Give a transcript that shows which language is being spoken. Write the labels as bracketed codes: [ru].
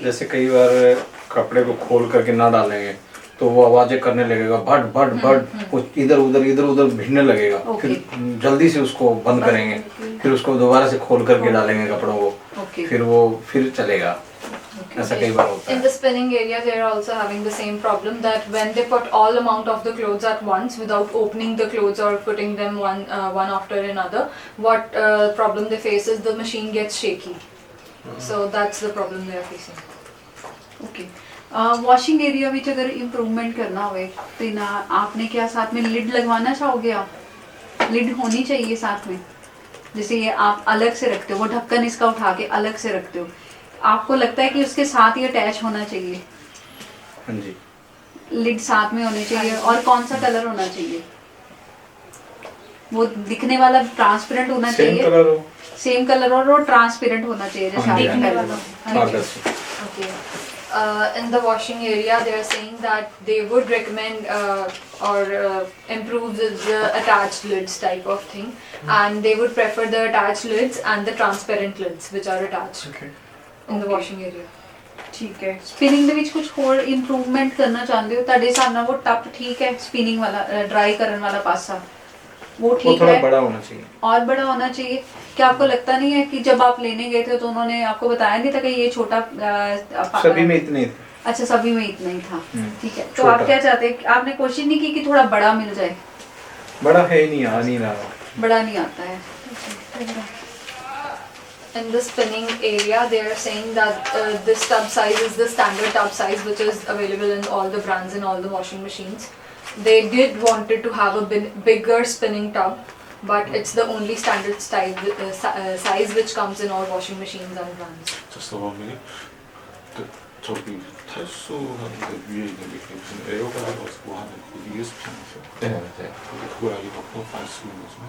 [hi] जैसे कई बार कपड़े को खोल करके ना डालेंगे तो वो आवाजें करने लगेगा भट भट भट कुछ इधर उधर भिड़ने लगेगा। फिर जल्दी से उसको बंद करेंगे फिर उसको दोबारा से खोल करके डालेंगे कपड़ों को फिर वो फिर चलेगा। ऐसा कई बार होता [en] In [hi] है। [en] the spinning area, they are also having the same problem that when they put all amount of the clothes at once without opening the clothes or putting them one after another, what problem they face is the machine gets shaky. So that's the problem they are facing. [hi] Okay washing area में अगर improvement करना हो तो ना आपने क्या साथ में लिड लगवाना चाहोगे? आप लिड होनी चाहिए साथ में, जैसे ये आप अलग से रखते हो वो ढक्कन इसका उठा के अलग से रखते हो, आपको लगता है कि उसके साथ ही अटैच होना चाहिए? हाँ जी लिड साथ में होनी चाहिए। और कौन सा कलर होना चाहिए? वो दिखने वाला ट्रांसपेरेंट होना चाहिए, सेम कलर और वो ट्रांसपेरेंट होना चाहिए जैसे आपने दिखने पहले वाला। पारदर्शी। [en] Okay. In the washing area, they are saying that they would recommend or improve the attached lids type of thing, and they would prefer the attached lids and the transparent lids which are attached in the washing area. [hi] ठीक है। [pa] Spinning ਦੇ ਵਿੱਚ ਕੁਝ ਹੋਰ improvement ਕਰਨਾ ਚਾਹੁੰਦੇ ਹੋ? ਤੁਹਾਡੇ ਹਿਸਾਬ ਨਾਲ [hi] वो टप ठीक है स्पिनिंग वाला ड्राई करने वाला पासा वो वो ठीक थोड़ा है बड़ा होना चाहिए। और बड़ा होना चाहिए। क्या आपको लगता नहीं है कि जब आप लेने गए थे तो उन्होंने आपको बताया नहीं था कि ये छोटा सभी में इतने ही थे। अच्छा सभी में इतना ही था, ठीक है। तो छोटा। आप क्या चाहते हैं? आपने कोशिश नहीं की कि थोड़ा बड़ा मिल जाए? बड़ा है ही नहीं, आ नहीं रहा। बड़ा नहीं आता है। [en] In the spinning area, they are saying that this tub size is the standard tub size which is available in all the brands and all the washing machines. They did wanted to have a bigger spinning tub, but it's the only standard size which comes in all washing machines and brands. Just 1 minute. [ko] 저기 탈수하는데 위에 있는 게 무슨 에어가 들어가서 뭐 하는 그 ESP 아니죠? 네, 네. 그걸 알리고 안 쓰는 거죠?